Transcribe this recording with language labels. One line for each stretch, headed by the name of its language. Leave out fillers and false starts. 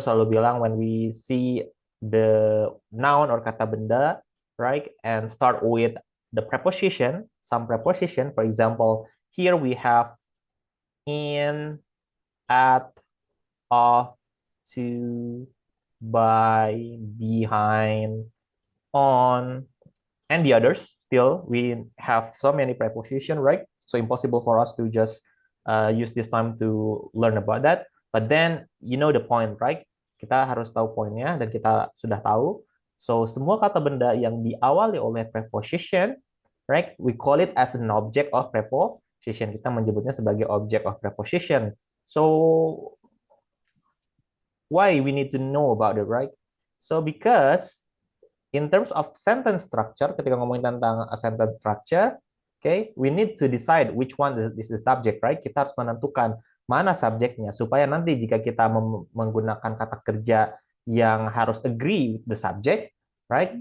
Indonesian: selalu bilang
English: when we see the noun or kata benda, right, and start with the preposition, some preposition, for example, here we have in, at, of, to, by, behind, on, and the others. Still, we have so many preposition, right? So impossible for us to just use this time to learn about that. But then, you know the point, right?
Indonesian: Kita harus tahu poinnya dan kita sudah tahu. So, semua kata benda yang diawali oleh preposition, right?
English: We call it as an object of preposition.
Indonesian: Kita menyebutnya sebagai object of preposition.
English: So, why we need to know about it, right? So, because in terms of sentence structure,
Indonesian: ketika ngomongin tentang
English: a sentence structure, okay, we need to decide which one is the subject, right?
Indonesian: Kita harus menentukan mana subjeknya supaya nanti jika kita menggunakan kata kerja yang harus
English: agree with the subject, right?